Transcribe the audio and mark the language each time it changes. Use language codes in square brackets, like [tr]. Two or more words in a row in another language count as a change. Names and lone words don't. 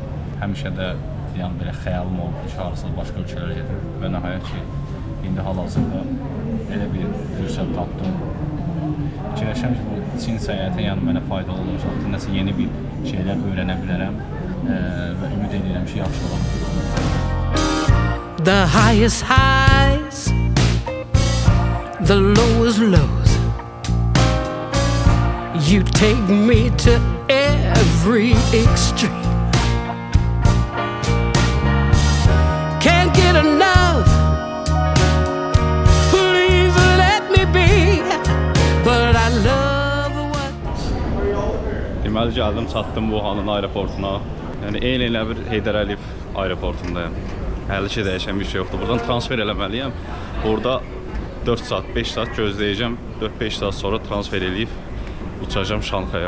[az] Həmişə də yəni belə xəyalım oldu ki, harasa başqa ölkələrə gedim və nəhayət ki, indi hal-hazırda elə bir fürsət tapdım. Fikirləşirəm ki, bu Çin səyahəti yəni mənə faydalı olacaqdır. Nəsə yeni bir şeylər öyrənə bilərəm və ümid edirəm ki, yaxşı olar. [en] The highest highs, the lowest lows. You take me to every extreme. Can't get enough. Please let me be. But I love what. [az] Deməli gəldim, çatdım Wuhan'ın aeroportuna. Yəni eyni elə bir Heydər Əliyev aeroportundayım. Hələ ki dəyişən bir şey yoxdur. Buradan transfer eləməliyəm. Burada 4 saat, 5 saat gözləyəcəm. 4-5 saat sonra transfer eləyib uçacağım Şanxaya.